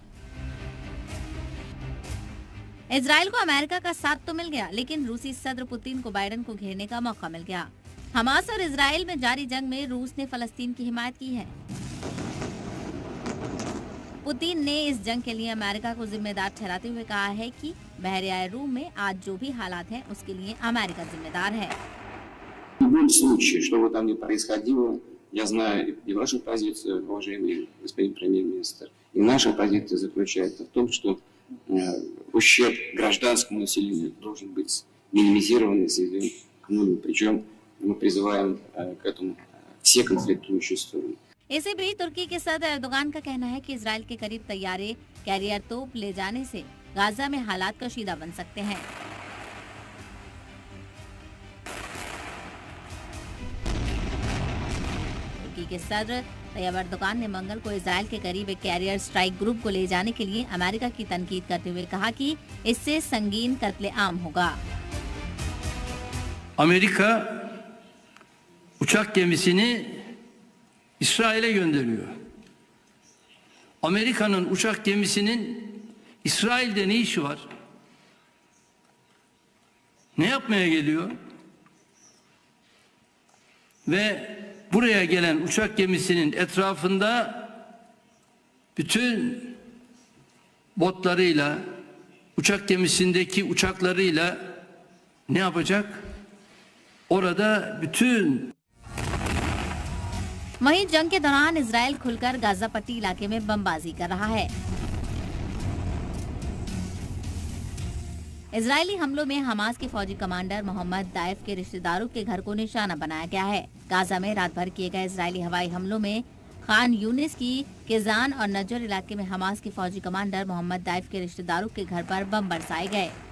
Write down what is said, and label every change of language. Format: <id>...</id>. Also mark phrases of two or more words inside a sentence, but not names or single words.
<ur>اسرائیل کو امریکہ کا ساتھ تو مل گیا، لیکن روسی صدر پوتن کو بائیڈن کو گھیرنے کا موقع مل گیا. حماس اور اسرائیل میں جاری جنگ میں روس نے فلسطین کی حمایت کی ہے. پوتن نے اس جنگ کے لیے امریکہ کو ذمہ دار ٹھہراتے ہوئے کہا ہے کہ بحیرہ روم میں آج جو بھی حالات ہیں اس کے لیے امریکہ ذمہ دار ہے.</ur> <ru>В любом случае, что бы там ни происходило, я знаю и вашу позицию, уважаемый господин премьер-министр, и наша позиция заключается в том, что ущерб гражданскому населению должен быть минимизирован и сведен к нулю. Причем мы призываем к этому все конфликтующие стороны.</ru> <ur>اسی بیچ ترکی کے صدر اردوان کا کہنا ہے کہ اسرائیل کے قریب طیارے کیریئر توپ لے جانے سے غزہ میں حالات کشیدہ بن سکتے ہیں. ترکی کے صدر طیب اردوان نے منگل کو اسرائیل کے قریب ایک</ur> <en>carrier strike group</en> <ur>کو لے جانے کے لیے امریکہ کی تنقید کرتے ہوئے کہا کہ اس سے سنگین قتل عام ہوگا.</ur> <tr>Amerika uçak gemisini İsrail'e gönderiyor. Amerika'nın uçak gemisinin İsrail'de ne işi var? Ne yapmaya geliyor? Ve buraya gelen uçak gemisinin etrafında bütün botlarıyla, uçak gemisindeki uçaklarıyla ne yapacak? Orada bütün</tr> <ur>وہیں جنگ کے دوران اسرائیل کھل کر غزہ پٹی علاقے میں بمباری کر رہا ہے. اسرائیلی حملوں میں حماس کے فوجی کمانڈر محمد ضیف کے رشتہ داروں کے گھر کو نشانہ بنایا گیا ہے. غزہ میں رات بھر کیے گئے اسرائیلی ہوائی حملوں میں خان یونس کی کیزان اور نذر علاقے میں حماس کے فوجی کمانڈر محمد ضیف کے رشتہ داروں کے گھر پر بم برسائے گئے.</ur>